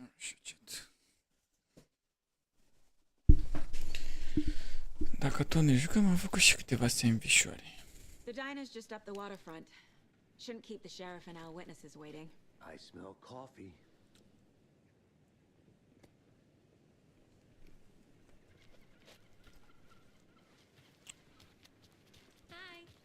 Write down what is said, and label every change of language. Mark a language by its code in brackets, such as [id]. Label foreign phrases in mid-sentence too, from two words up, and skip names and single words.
[ro] Așa, chat. Dacă tot ne jucăm, am făcut și câteva sandvișoare. [en] The diner's just up the waterfront. Shouldn't keep the sheriff and our witnesses waiting. I smell coffee. Hi.